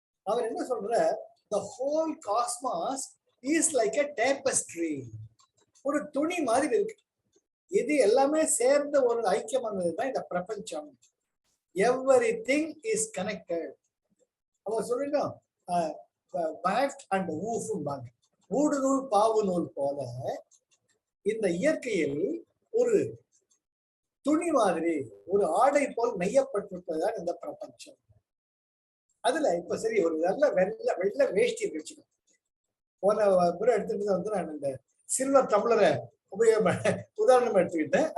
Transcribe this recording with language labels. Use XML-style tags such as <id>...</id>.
<ta>அவர் என்ன சொல்ற,</ta> <en>the whole cosmos is like a tapestry.</en> <ta>ஒரு துணி மாதிரி இருக்கு. இது எல்லாமே சேர்ந்த ஒரு ஐக்கியமானதுதான் இந்த பிரபஞ்சம்.</ta> <en>Everything is connected.</en> <ta>அவர் சொல்லுங்க பேக்ட் அண்ட் ஊஃப்ம்பாங்க. ஊடு நூல் பாவு நூல் போல இந்த இயற்கையில் ஒரு துணி மாதிரி ஒரு ஆடை போல் நெய்யப்பட்டிருப்பதுதான் இந்த பிரபஞ்சம். அதுல இப்ப சரி ஒரு நல்ல வெள்ளை வேஷ்டி வச்சுக்கணும். போன முறை எடுத்துட்டு வந்து நான் இந்த சில்வர் டம்ளரை உதாரணமா எடுத்துக்கிட்டேன்.</ta>